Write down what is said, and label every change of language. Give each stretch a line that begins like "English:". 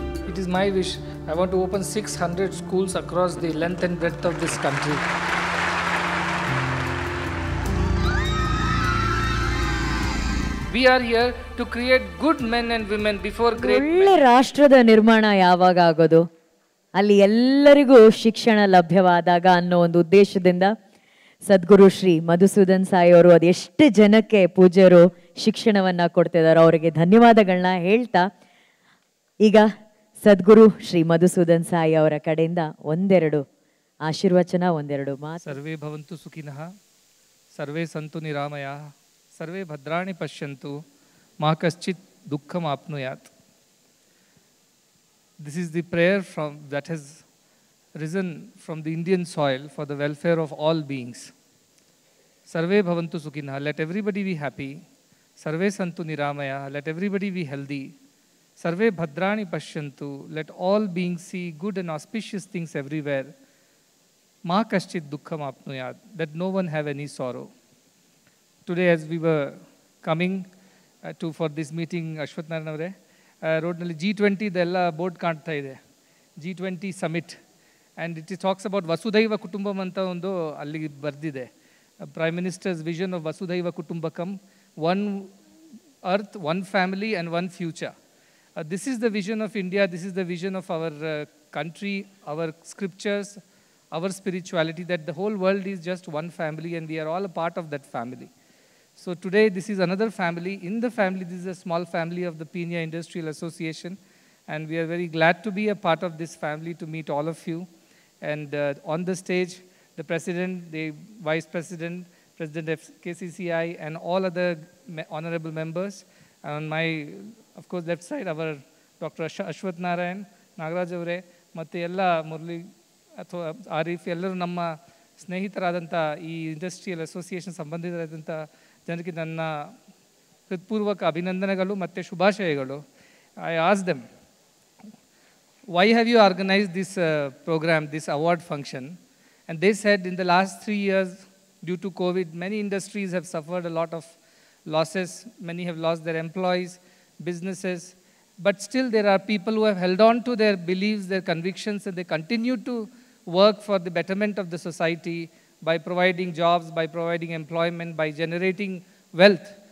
English: It is my wish. I want to open 600 schools across the length and breadth of this country. We are here to create good men and women before great men.
Kannada: ಒಳ್ಳೆ ರಾಷ್ಟ್ರದ ನಿರ್ಮಾಣ ಯಾವಾಗ ಆಗೋದು, ಅಲ್ಲಿ ಎಲ್ಲರಿಗೂ ಶಿಕ್ಷಣ ಲಭ್ಯವಾದಾಗ ಅನ್ನೋ ಒಂದು ಉದ್ದೇಶದಿಂದ ಸದ್ಗುರು ಶ್ರೀ ಮಧುಸೂದನ್ ಸಾಯಿ ಅವರು ಅದೆಷ್ಟು ಜನಕ್ಕೆ ಪೂಜ್ಯರು ಶಿಕ್ಷಣವನ್ನ ಕೊಡ್ತಿದ್ದಾರೆ, ಅವರಿಗೆ ಧನ್ಯವಾದಗಳನ್ನ ಹೇಳ್ತಾ ಈಗ ಸದ್ಗುರು ಶ್ರೀ ಮಧುಸೂದನ್ ಸಾಯಿ ಅವರ ಕಡೆಯಿಂದ ಒಂದೆರಡು ಆಶೀರ್ವಚನ, ಒಂದೆರಡು ಮಾತು.
Sanskrit: ಸರ್ವೇ ಭವಂತು ಸುಖಿನಃ, ಸರ್ವೇ ಸಂತು ನಿರಾಮಯಃ, ಸರ್ವೇ ಭದ್ರಾಣಿ ಪಶ್ಯಂತು, ಮಾ ಕಶ್ಚಿತ್ ದುಃಖಂ ಆಪ್ನುಯಾತ್.
English: This is the prayer that has risen from the Indian soil for the welfare of all beings.
Sanskrit: Sarve bhavantu sukhinah,
English: let everybody be happy.
Sanskrit: Sarve santu niramaya,
English: let everybody be healthy.
Sanskrit: Sarve bhadrani pashyantu,
English: let all beings see good and auspicious things everywhere.
Sanskrit: Ma kaschit dukkham apnuyat,
English: that no one have any sorrow. Today as we were coming for this meeting, Ashwath Narayan avare,
Kannada: ರೋಡ್ನಲ್ಲಿ G20 ಎಲ್ಲ board ಕಾಣ್ತಾ ಇದೆ,
English: G20 summit, and it talks about ವಸುಧೈವ ಕುಟುಂಬಂ
Kannada: ಅಂತ ಒಂದು ಅಲ್ಲಿ ಬರೆದಿದೆ.
English: Prime ministers vision of ವಸುಧೈವ ಕುಟುಂಬಕಂ, one earth, one family and one future. This is the vision of India, this is the vision of our country, our scriptures, our spirituality, that the whole world is just one family and we are all a part of that family. So today this is another family. In the family, this is a small family of the Peenya Industrial Association, and we are very glad to be a part of this family, to meet all of you. And on the stage, the President, the Vice President, President of KCCI, and all other honorable members. On my, of course, left side, our Dr.
Kannada: Ashwath Narayan, Nagaraj Avare, ಮತ್ತು ಎಲ್ಲ ಮುರಳಿ ಅಥವಾ ಆರೀಫ್, ಎಲ್ಲರೂ ನಮ್ಮ ಸ್ನೇಹಿತರಾದಂಥ ಈ industrial association ಸಂಬಂಧಿತರಾದಂಥ ಜನರಿಗೆ ನನ್ನ ಹೃತ್ಪೂರ್ವಕ ಅಭಿನಂದನೆಗಳು ಮತ್ತು ಶುಭಾಶಯಗಳು.
English: I asked them, why have you organized this program, this award function? And they said in the last 3 years, due to COVID, many industries have suffered a lot of losses. Many have lost their employees, businesses. But still there are people who have held on to their beliefs, their convictions, and they continue to work for the betterment of the society by providing jobs, by providing employment, by generating wealth.